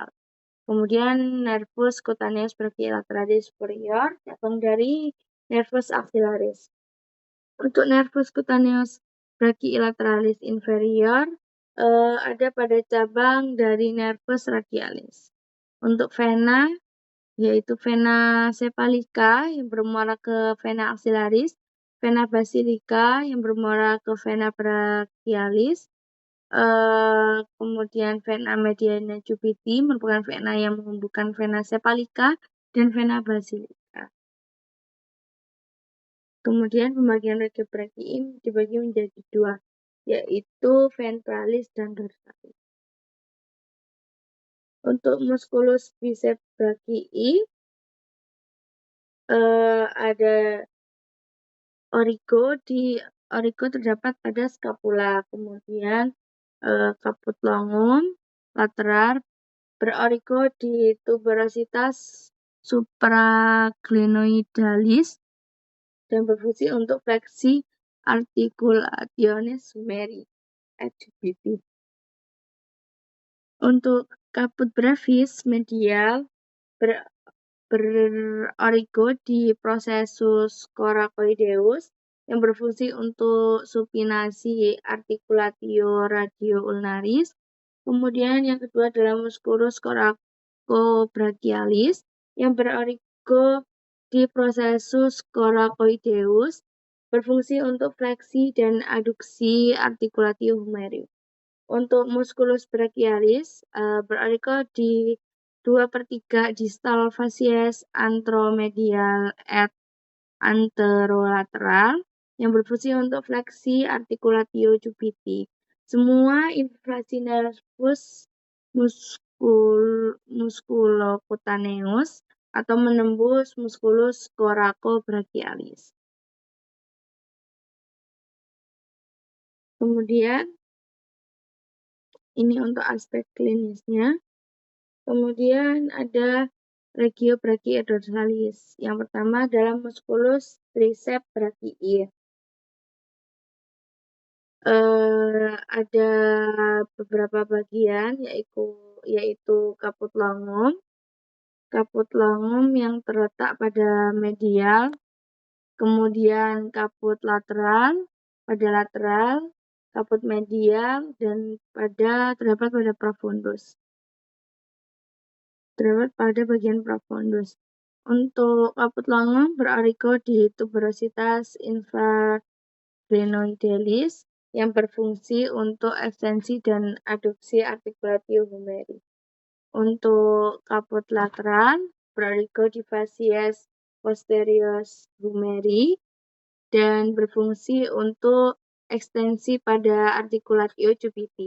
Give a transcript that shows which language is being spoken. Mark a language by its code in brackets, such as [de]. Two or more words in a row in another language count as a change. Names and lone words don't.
[id] Kemudian [la] nervus cutaneus brachii lateralis superior, [id] cabang dari [la] nervus axillaris. [id] Untuk [la] nervus cutaneus brachii lateralis inferior, [id] ada pada cabang dari [la] nervus radialis. [id] Untuk vena, yaitu [la] vena cephalica [id] yang bermuara ke [la] vena axillaris, vena basilica [id] yang bermuara ke [la] vena brachialis, [id] kemudian [la] vena mediana jupiti [id] merupakan vena yang menghubungkan [la] vena cephalica [id] dan [la] vena basilica. [id] Kemudian pembagian regiobrakii dibagi menjadi 2, yaitu ventralis dan dorsalis. Untuk [la] musculus biceps brachii [id] ada origo terdapat pada scapula, kemudian [la] caput longum [id] lateral berorigo di [la] tuberositas supraglenoidalis [id] dan berfungsi untuk fleksi [la] articulationis humeri [id] (HBT). Untuk [la] caput brevis [id] medial berorigo di [la] processus coracoideus [id] yang berfungsi untuk supinasi [la] articulatio radio-ulnaris. [id] Kemudian yang kedua adalah [la] musculus coracobrachialis [id] yang berorigo di [la] processus coracoideus [id] berfungsi untuk fleksi dan aduksi [la] articulatio humeri. [id] Untuk [la] musculus brachialis [id] berorigo di 2/3 distal [la] facies anteromedial et anterolateral [id] yang berfungsi untuk fleksi [la] articulatio jupiti. [id] Semua infrasi [la] nervus musculocutaneus [id] atau menembus [la] musculus coracobrachialis. [id] Kemudian ini untuk aspek klinisnya. Kemudian ada [la] regiobrakii dorsalis. [id] Yang pertama adalah [la] musculus triceps brachii. [id] Ada beberapa bagian yaitu [la] caput longum [id] yang terletak pada medial, kemudian [la] caput lateral [id] pada lateral, [la] caput medial [id] dan terdapat pada profundus. Terdapat pada bagian profundus. Untuk [la] caput longum [id] berorigo di [la] tuberositas infraglenoidalis [id] yang berfungsi untuk ekstensi dan aduksi [la] articulatio humeri. [id] Untuk [la] caput lateral [id] berorigo di [la] facies posterior humeri [id] dan berfungsi untuk ekstensi pada [la] articulatio jupiti.